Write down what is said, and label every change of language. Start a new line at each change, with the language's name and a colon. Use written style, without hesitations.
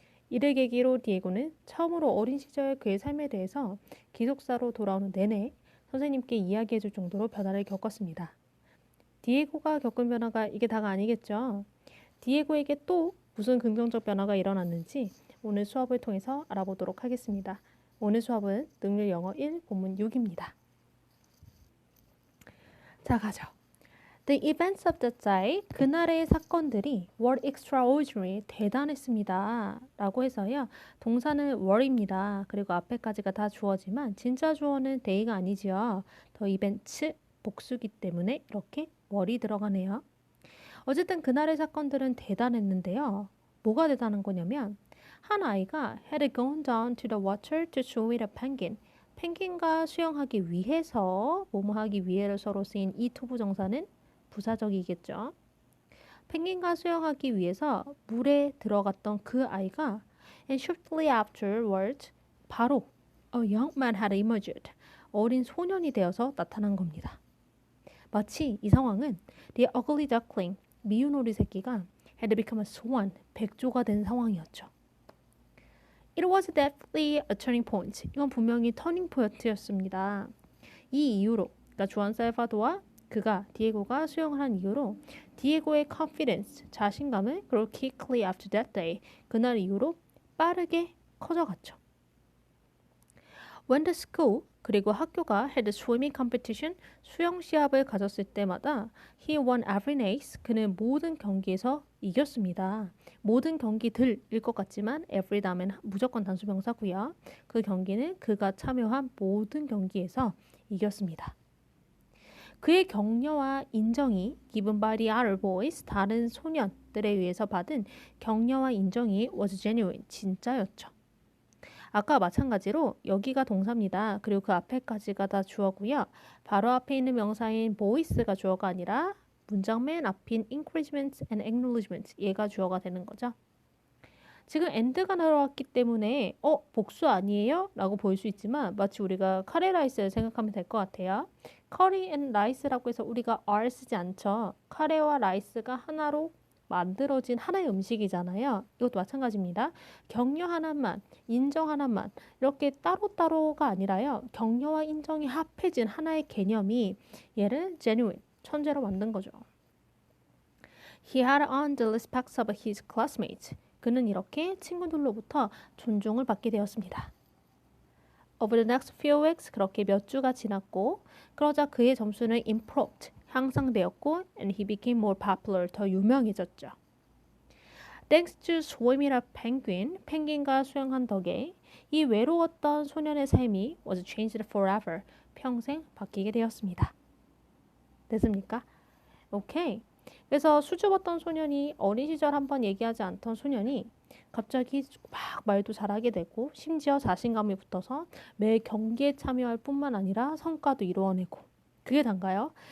Korean: 이를 계기로 디에고는 처음으로 어린 시절 그의 삶에 대해서 기숙사로 돌아오는 내내 선생님께 이야기해줄 정도로 변화를 겪었습니다. 디에고가 겪은 변화가 이게 다가 아니겠죠. 디에고에게 또 무슨 긍정적 변화가 일어났는지 오늘 수업을 통해서 알아보도록 하겠습니다. 오늘 수업은 능률 영어 1 본문 6입니다. 자, 가죠.
English: The events of that day,
Korean: 그날의 사건들이
English: were extraordinary,
Korean: 대단했습니다. 라고 해서요. 동사는 were입니다. 그리고 앞에까지가 다 주어지만 진짜 주어는 day가 아니지요. The events, 복수기 때문에 이렇게 were이 들어가네요. 어쨌든 그날의 사건들은 대단했는데요. 뭐가 대단한 거냐면 한 아이가
English: had gone down to the water to swim with a penguin.
Korean: 펭귄과 수영하기 위해서, 뭐뭐 하기 위해를 서로 쓰인 이 투부정사는 부사적이겠죠. 펭귄과 수영하기 위해서 물에 들어갔던 그 아이가
English: and shortly afterwards
Korean: 바로
English: a young man had emerged.
Korean: 어린 소년이 되어서 나타난 겁니다. 마치 이 상황은
English: the ugly duckling,
Korean: 미운 오리 새끼가
English: had become a swan,
Korean: 백조가 된 상황이었죠.
English: It was definitely a turning point.
Korean: 이건 분명히 터닝 포인트였습니다. 이 이후로, 그러니까 주안 살바도와 그가 디에고가 수영을 한 이후로 디에고의 confidence, 자신감은 그리고
English: quickly after that day,
Korean: 그날 이후로 빠르게 커져갔죠.
English: When the school,
Korean: 그리고 학교가
English: had a swimming competition,
Korean: 수영 시합을 가졌을 때마다
English: he won every race,
Korean: 그는 모든 경기에서 이겼습니다. 모든 경기들일 것 같지만 every 다음엔 무조건 단수명사고요. 그 경기는 그가 참여한 모든 경기에서 이겼습니다. 그의 격려와 인정이
English: given by the other boys,
Korean: 다른 소년들에 의해서 받은 격려와 인정이
English: was genuine,
Korean: 진짜였죠. 아까 마찬가지로 여기가 동사입니다. 그리고 그 앞에까지가 다 주어고요. 바로 앞에 있는 명사인 boys가 주어가 아니라 문장 맨 앞인
English: encouragement and acknowledgement,
Korean: 얘가 주어가 되는 거죠. 지금 and가 들어왔기 때문에 복수 아니에요? 라고 보일 수 있지만 마치 우리가 카레 라이스를 생각하면 될 것 같아요. 커리 앤 라이스라고 해서 우리가 R 쓰지 않죠. 카레와 라이스가 하나로 만들어진 하나의 음식이잖아요. 이것도 마찬가지입니다. 격려 하나만, 인정 하나만 이렇게 따로따로가 아니라요. 격려와 인정이 합해진 하나의 개념이 얘를 genuine, 천재로 만든 거죠.
English: He had earned the respect of his classmates.
Korean: 그는 이렇게 친구들로부터 존중을 받게 되었습니다.
English: Over the next few weeks,
Korean: 그렇게 몇 주가 지났고 그러자 그의 점수는
English: improved,
Korean: 향상되었고
English: and he became more popular,
Korean: 더 유명해졌죠.
English: Thanks to swimming a penguin,
Korean: 펭귄과 수영한 덕에 이 외로웠던 소년의 삶이
English: was changed forever,
Korean: 평생 바뀌게 되었습니다. 됐습니까? 오케이. 그래서 수줍었던 소년이 어린 시절 한번 얘기하지 않던 소년이 갑자기 막 말도 잘하게 되고 심지어 자신감이 붙어서 매 경기에 참여할 뿐만 아니라 성과도 이루어내고 그게 단가요?